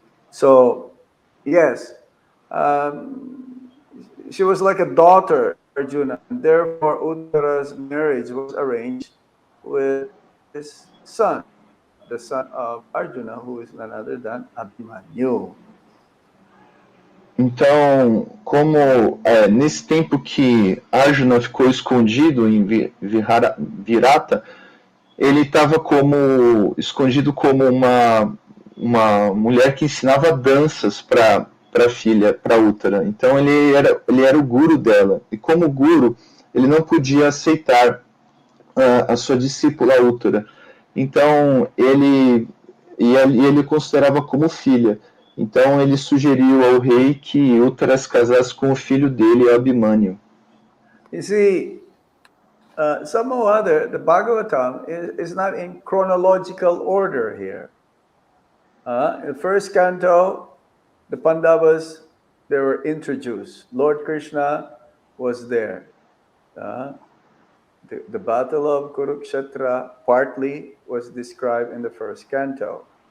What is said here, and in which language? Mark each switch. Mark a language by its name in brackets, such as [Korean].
[English] So, yes, she was like a daughter of Arjuna, and therefore Uttara's marriage was arranged with his son, the son of Arjuna, who is none other than Abhimanyu. [Portuguese] Então, como nesse tempo que Arjuna ficou escondido em Virata, ele estava escondido como uma mulher que ensinava danças para a filha, para Uttara. Então ele era o guru dela. E como guru, ele não podia aceitar a sua discípula Uttara. Então ele considerava como filha. Então ele sugeriu ao rei que Uttara se casasse com o filho dele, Abhimanyu. [English] You see, somehow or other, the Bhagavatam is not in chronological order here. In the first canto, the Pandavas, they were introduced. Lord Krishna was there. The battle of Kurukshetra partly was described in the first canto.